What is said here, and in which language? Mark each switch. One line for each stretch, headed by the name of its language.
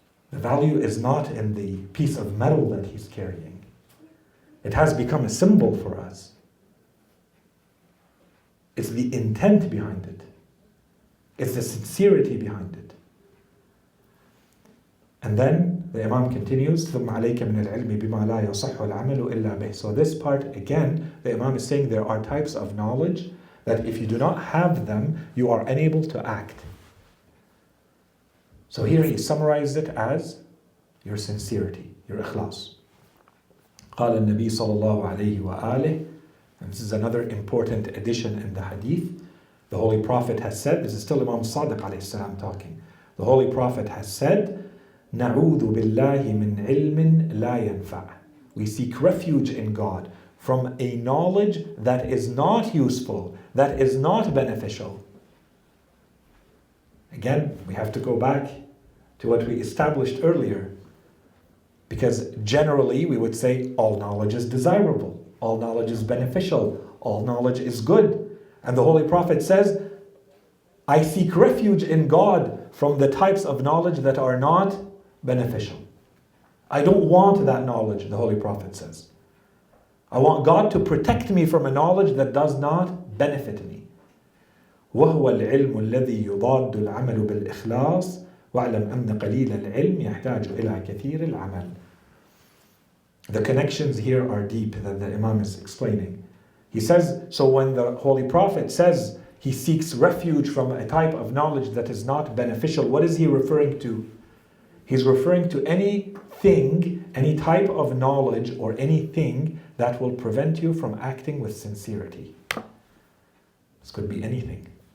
English: The value is not in the piece of metal that he's carrying. It has become a symbol for us. It's the intent behind it. It's the sincerity behind it. And then the Imam continues,
Arabic: ثُمَّ عَلَيْكَ مِنَ الْعِلْمِ بِمَا لَا يَصَحُّ الْعَمَلُ إِلَّا بِهِ.
English: So this part, again, the Imam is saying there are types of knowledge that if you do not have them, you are unable to act. So here he summarized it as your sincerity, your ikhlas.
Arabic: قال النبي صلى الله عليه وآله,
English: and this is another important addition in the hadith. The Holy Prophet has said, this is still Imam Sadiq alayhi salam talking. The Holy Prophet has said,
Arabic: نعوذ بالله من علم لا ينفع.
English: We seek refuge in God from a knowledge that is not useful, that is not beneficial. Again, we have to go back to what we established earlier. Because generally we would say all knowledge is desirable, all knowledge is beneficial, all knowledge is good. And the Holy Prophet says, I seek refuge in God from the types of knowledge that are not beneficial. I don't want that knowledge, the Holy Prophet says. I want God to protect me from a knowledge that does not benefit me.
Arabic: وهو العلم الذي يضاد العمل بالإخلاص وَاعْلَمْ أَنَّ قَلِيلَ الْعِلْمِ يَحْتَاجُ إِلَى كَثِيرِ الْعَمَلِ.
English: The connections here are deep that the Imam is explaining. He says, so when the Holy Prophet says he seeks refuge from a type of knowledge that is not beneficial, what is he referring to? He's referring to anything, any type of knowledge or anything that will prevent you from acting with sincerity. This could be anything.